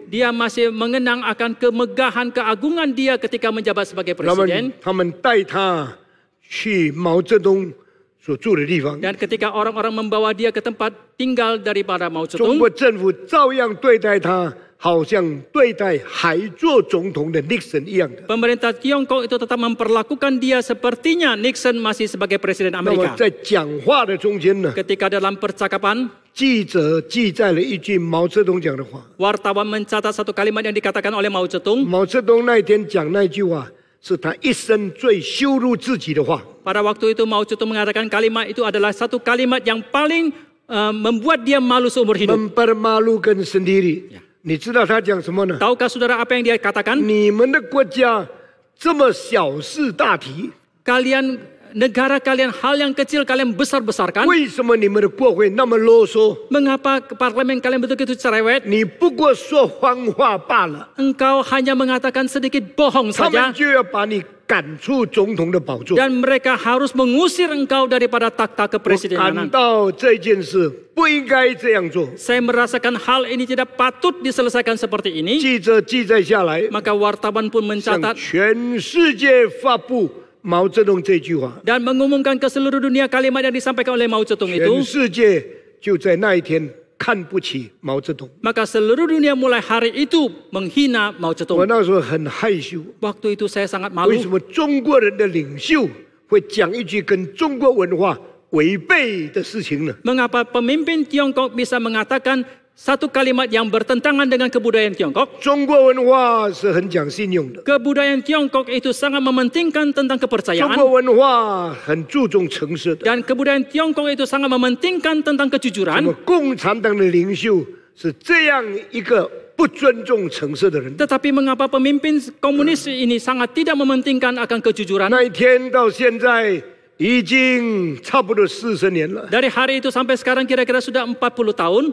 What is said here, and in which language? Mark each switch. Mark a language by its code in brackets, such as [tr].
[id] dia masih mengenang akan kemegahan keagungan dia ketika menjabat sebagai [zh] 他们 [id] presiden. [zh] 带他去毛泽东所住的地方， [id] Dan ketika orang-orang membawa dia ke tempat tinggal daripada Mao [zh] 中 [id] Zedong, [zh] 国政府照样对待他，好像对待还做总统的 Nixon 一样的。 [id] pemerintah Tiongkok itu tetap memperlakukan dia sepertinya Nixon masih sebagai presiden [zh] 那么 [id] Amerika. [zh] 在讲话的中间呢， [id] Ketika dalam percakapan, [zh] 记者记载了一句毛泽东讲的话。 [id] wartawan mencatat satu kalimat yang dikatakan oleh Mao Zedong. [zh] 毛泽东那一天讲那句话，是他一生最羞辱自己的话。 [id] Pada waktu itu Mao Zedong mengatakan kalimat itu adalah satu kalimat yang paling membuat dia malu seumur hidup. mempermalukan sendiri。 [zh] 你知道他讲什么呢？ [id] Tahukah saudara apa yang dia katakan? [zh] 你们的国家这么小事大题， [id] Kalian, negara kalian, hal yang kecil kalian besar-besarkan. [zh] 为什么你们的国会那么啰嗦？ [id] Mengapa parlemen kalian begitu cerewet? [zh] 你不过说谎话罢了， [id] Engkau hanya mengatakan sedikit bohong [zh] 他 [id] saja. [zh] 们就要把你赶出总统的宝座。 [id] Dan mereka harus mengusir engkau daripada takhta kepresidenan. [zh] 到这件事不应该这样做， [id] Saya merasakan hal ini tidak patut diselesaikan seperti ini. [zh] 记者记载下来， [id] Maka wartawan pun [zh] 向 [id] mencatat [zh] 全世界发布毛泽东这句话。 [id] dan mengumumkan ke seluruh dunia kalimat yang disampaikan oleh Mao Zedong [zh] 全 [id] itu. [zh] 世界就在那一天看不起毛泽东。 [id] Maka seluruh dunia mulai hari itu menghina Mao [zh] 我 [id] Zedong. [zh] 那时候很害羞， [id] Waktu itu saya sangat [zh] 为什 [id] malu. [zh] 么中国人的领袖会讲一句跟中国文化违背的事情呢？ [id] Mengapa pemimpin Tiongkok bisa mengatakan satu kalimat yang bertentangan dengan kebudayaan Tiongkok? [zh] 中国文化是很讲信用的， [id] Kebudayaan Tiongkok itu sangat mementingkan tentang [zh] 中 [id] kepercayaan. [zh] 国文化很注重诚实的。 [id] Dan kebudayaan Tiongkok itu sangat mementingkan tentang [zh] 那么 [id] kejujuran. [zh] 共产党的领袖是这样一个不尊重诚实的人。 [id] Tetapi mengapa pemimpin komunis ini sangat tidak mementingkan akan kejujuran? [zh] 那一天到现在已经差不多40年了， [id] Dari hari itu sampai sekarang kira-kira sudah 40 tahun,